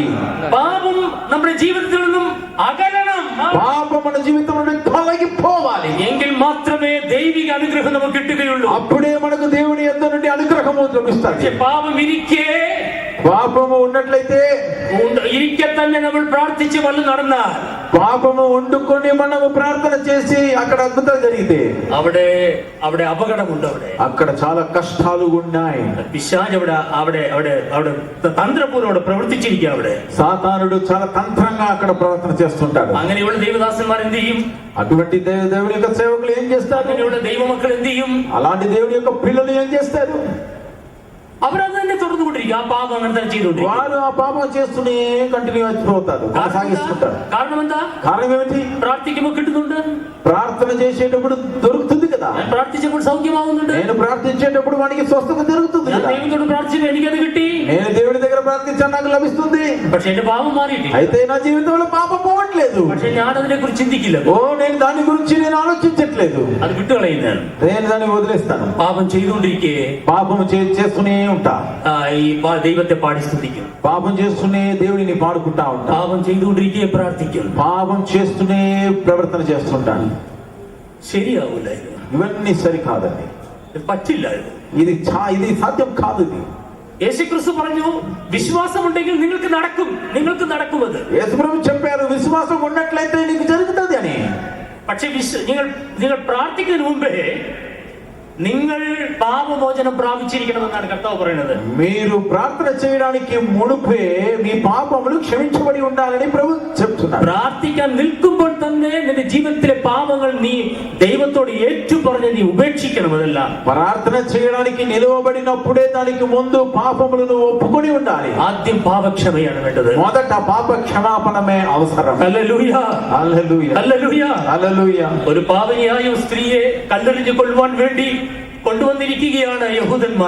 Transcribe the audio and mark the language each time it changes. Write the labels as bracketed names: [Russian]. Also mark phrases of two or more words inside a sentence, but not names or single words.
[Malayalam] പാപം നമ്മുടെ ജീവിതത്തിൽ നിന്നും അകലണം. [Telugu] పాపం మన జీవితం నుండి తొలగిపోవాలి. [Malayalam] എങ്കിൽ മാത്രമേ ദൈവിക അനുഗ്രഹം നമുക്ക് കിട്ടുകയുള്ളൂ. [Telugu] అప్పుడే మనకు దేవుని యొద్ద నుండి అనుగ్రహము లభిస్తుంది. [Malayalam] പാപം ഇരിക്കെ [Telugu] పాపము ఉన్నట్లయితే [Malayalam] ഇരിക്കെ തന്നെ നമ്മൾ പ്രാർത്ഥിച്ച് വല്ലതും നടന്നാൽ [Telugu] పాపము వండుకొని మనము ప్రార్థన చేసి అక్కడ అద్భుతాలు జరిగితే [Malayalam] അവിടെ അപകടമുണ്ട്. [Telugu] అక్కడ చాలా కష్టాలు ఉన్నాయి. [Malayalam] പിശാച് അവിടെ തന്ത്രപൂർവ്വം അവിടെ പ്രവർത്തിച്ചിരിക്കുക. അവിടെ [Telugu] సాతానుడు చాలా తంత్రంగా అక్కడ ప్రవర్తన చేస్తుంటాడు. [Malayalam] അങ്ങനെയുള്ള ദൈവദാസന്മാർ എന്ത് ചെയ്യും? [Telugu] అటువంటి దేవుని యొక్క సేవకులు ఏం చేస్తారు? [Malayalam] അങ്ങനെയുള്ള ദൈവമക്കൾ എന്ത് ചെയ്യും? [Telugu] అలాంటి దేవుని యొక్క పిల్లలు ఏం చేస్తారు? [Malayalam] അവരത് തന്നെ തുടർന്നുകൊണ്ടിരിക്കും. ആ പാപം അങ്ങനെ തന്നെ ചെയ്തുകൊണ്ടിരിക്കും. [Telugu] వారు ఆ పాపం చేస్తూనే కంటిన్యూ అయిపోతారు, కొనసాగిస్తుంటారు. [Malayalam] కారణం എന്താ? [Telugu] కారణం ఏమిటి? [Malayalam] പ്രാർത്ഥിക്കുമ്പോൾ കിട്ടുന്നുണ്ട്. [Telugu] ప్రార్థన చేసేటప్పుడు దొరుకుతుంది కదా. [Malayalam] ഞാൻ പ്രാർത്ഥിച്ചപ്പോൾ സൗഖ്യമാകുന്നുണ്ട്. [Telugu] నేను ప్రార్థించేటప్పుడు వానికి స్వస్థత జరుగుతుంది [Malayalam] ഞാൻ [Telugu] కదా. [Malayalam] ദൈവത്തോട് പ്രാർത്ഥിച്ചപ്പോൾ എനിക്കത് കിട്ടി. [Telugu] నేను దేవుడి దగ్గర ప్రార్థించాను, నాకు లభిస్తుంది. [Malayalam] പക്ഷെ എന്റെ പാപം മാറിയിട്ടില്ല. [Telugu] అయితే నా జీవితంలో పాపం పోవట్లేదు. [Malayalam] പക്ഷെ ഞാൻ അതിനെ കുറിച്ച് ചിന്തിക്കില്ല. [Telugu] నేను దాని గురించి నేను ఆలోచించట్లేదు. [Malayalam] അത് വിട്ടുകളയുന്നതാണ്. [Telugu] నేను దాన్ని వదిలేస్తాను. [Malayalam] പാപം ചെയ്തുകൊണ്ടിരിക്കെ [Telugu] పాపం చేస్తూనే ఉంటా. [Malayalam] ഈ ദൈവത്തെ പാടി സ്തുതിക്കും. [Telugu] పాపం చేస్తూనే దేవుడిని పాడుకుంటా ఉంటా. [Malayalam] പാപം ചെയ്തുകൊണ്ടിരിക്കെ പ്രാർത്ഥിക്കും. [Telugu] పాపం చేస్తూనే ప్రవర్తన చేస్తుంటాను. [Malayalam] ശരിയാവില്ല. ഇത് [Telugu] ఇవన్నీ సరికాదండి. [Malayalam] ഇത് പറ്റില്ല. [Telugu] ఇది సాధ్యం కాదు. ఇది [Malayalam] യേശുക്രിസ്തു പറഞ്ഞു, വിശ്വാസമുണ്ടെങ്കിൽ നിങ്ങൾക്ക് നടക്കും. അത് [Telugu] యేసుప్రభు చెప్పారు, విశ్వాసం ఉన్నట్లయితే నీకు జరుగుతుంది అని. [Malayalam] പക്ഷെ നിങ്ങൾ പ്രാർത്ഥിക്കുന്നതിന് മുമ്പേ നിങ്ങൾ പാപമോചനം പ്രാപിച്ചിരിക്കണമെന്നാണ് കർത്താവ് പറയുന്നത്. [Telugu] మీరు ప్రార్థన చేయడానికి మునుపే మీ పాపములు క్షమించబడి ఉండాలని ప్రభు చెప్తున్నారు. [Malayalam] പ്രാർത്ഥിക്കാൻ നിൽക്കുമ്പോൾ തന്നെ നിന്റെ ജീവിതത്തിലെ പാപങ്ങൾ നീ ദൈവത്തോട് ഏറ്റുപറഞ്ഞ് നീ ഉപേക്ഷിക്കണം. അതെല്ലാം [Telugu] ప్రార్థన చేయడానికి నిలవబడినప్పుడే దానికి ముందు పాపములను ఒప్పుకొని ఉండాలి. [Malayalam] ആദ്യം പാപക്ഷമയാണ് വേണ്ടത്. [Telugu] మొదట పాప క్షమాపణమే అవసరం. [Malayalam] ഹല്ലേലൂയ [Telugu] హల్లెలూయా [Malayalam] ഹല്ലേലൂയ. [Telugu] హల్లెలూయా. [Malayalam] ഒരു പാപിനിയായ സ്ത്രീയെ കല്ലെറിഞ്ഞു കൊല്ലുവാൻ വേണ്ടി കൊണ്ടുവന്നിരിക്കുകയാണ് യഹൂദന്മാർ.